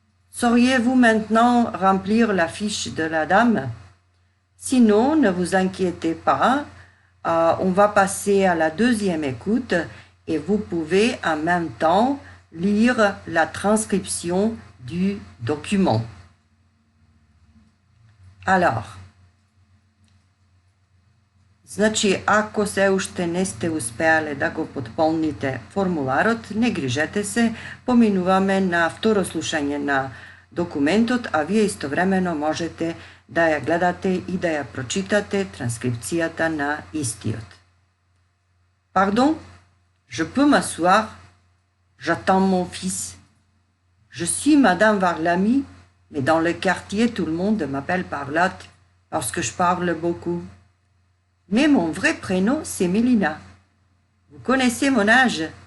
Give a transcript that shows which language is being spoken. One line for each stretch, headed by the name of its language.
French: Sauriez-vous maintenant remplir la fiche de la dame? Sinon, ne vous inquiétez pas, on va passer à la deuxième écoute et vous pouvez en même temps lire la transcription du document.
Macedonian: Alors, значи, ако се уште не сте успеале да го потполните формуларот, не грижете се, поминуваме на второ слушање на документот, а вие истовремено можете да ја гледате и да ја прочитате транскрипцијата на истиот.
French: Pardon, je peux m'asseoir? J'attends mon fils. Je suis Madame Varlami, mais dans le quartier, tout le monde m'appelle Parlotte parce que je parle beaucoup. Mais mon vrai prénom, c'est Mélina. Vous connaissez mon âge?